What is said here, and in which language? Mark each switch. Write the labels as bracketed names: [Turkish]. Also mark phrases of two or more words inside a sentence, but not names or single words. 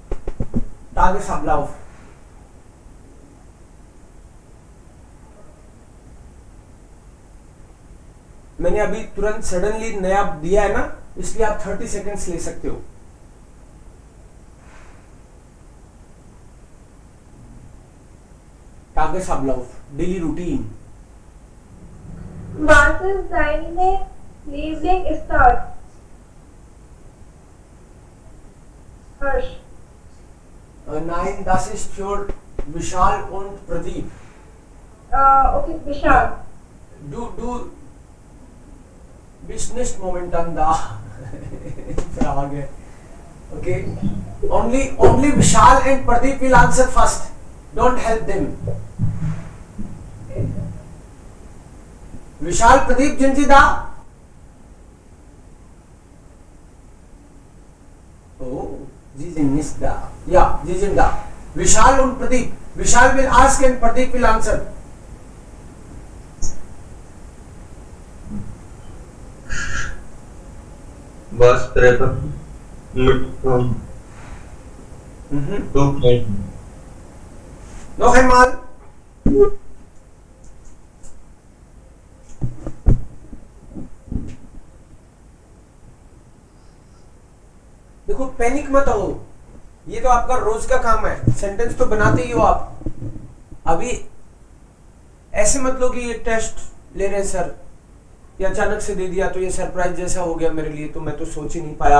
[German] Tagesablauf। [Hindi] मैंने अभी तुरंत सडनली नया दिया है ना, इसलिए आप 30 सेकेंड्स ले सकते हो। [English] Tagesablauf, daily routine. [German] Was ist deine Lieblingsstadt? Harsh. Nein, das ist für Vishal und Pradeep. Okay, Vishal. Du bist nicht momentan da. Frage. Okay. [English] Only Vishal and Pradeep will answer first. Don't help them. Vishal, Pradeep, [German] sind Sie da? Oh, Sie sind nicht da. Ja, Sie sind da. Vishal und Pradeep. [English] Vishal will ask and Pradeep will answer. Was treffer mit two [German] Noch einmal. [Hindi] देखो पैनिक मत हो, ये तो आपका रोज का काम है, सेंटेंस तो बनाते ही हो आप। अभी ऐसे मत लो कि ये टेस्ट ले रहे हैं सर, ये अचानक से दे दिया तो ये सरप्राइज जैसा हो गया मेरे लिए, तो मैं तो सोच ही नहीं पाया।